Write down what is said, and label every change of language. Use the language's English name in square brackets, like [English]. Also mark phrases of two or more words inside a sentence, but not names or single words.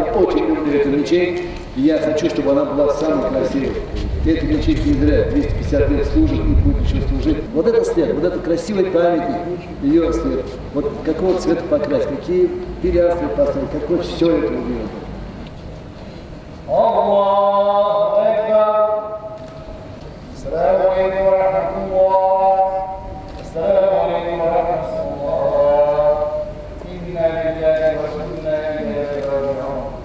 [Russian] Я очень люблю эту мечеть, и я хочу, чтобы она была самой красивой. Эта мечеть не зря 250 лет служит и будет еще служить. Вот это свет, вот это красивый памятник, ее свет. Вот какого цвета покрасить, какие пилястры поставить, какое все это убило. [Arabic] الله أكبر. السلام عليكم ورحمة الله. السلام عليكم ورحمة الله. إنا لله وإنا إليه راجعون.